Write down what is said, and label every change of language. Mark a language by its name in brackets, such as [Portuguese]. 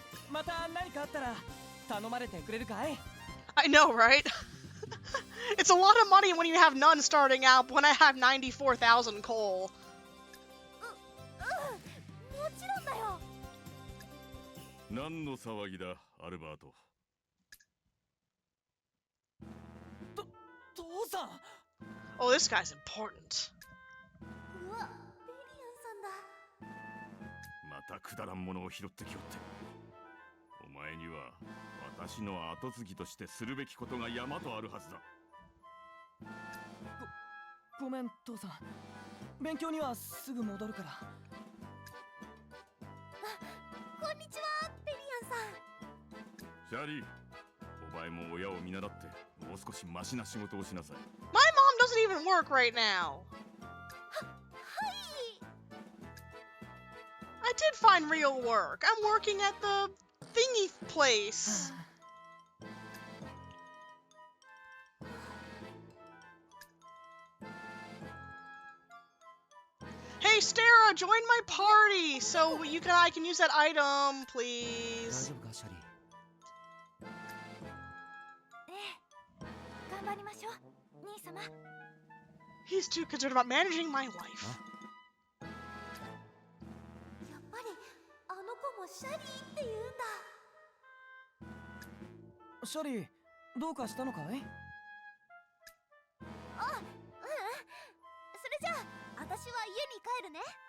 [Japanese] また何かあったら頼まれてくれるかい？ [English] I know, right? It's a lot of money when you have none starting out, when I have 94,000 coal. [Japanese] もちろんだよ。何の騒ぎだ、アルバート。父さん。 [English] Oh, this guy's important. [Japanese] うわ、ベリアンさんだ。またくだらんものを拾ってきよって。お前には私の後継ぎとしてするべきことが山とあるはずだ。ごめん父さん。勉強にはすぐ戻るから。あ、こんにちは、ベリアンさん。シャーリー、お前も親を見習ってもう少しマシな仕事をしなさい。 [English] My mom doesn't even work right now. [Japanese] はい。 [English] I did find real work. I'm working at the thingy place. Hey, Stara, join my party so I can use that item, [Japanese] 大 [English] please. [Japanese] 丈夫かシャリー？頑張りましょう。兄様。 [English] He's too concerned about managing my wife. [Japanese] やっぱりあの子もシャリーって言うんだ。シャリー、どうかしたのかい？あ、ううん。それじゃあ、私は家に帰るね。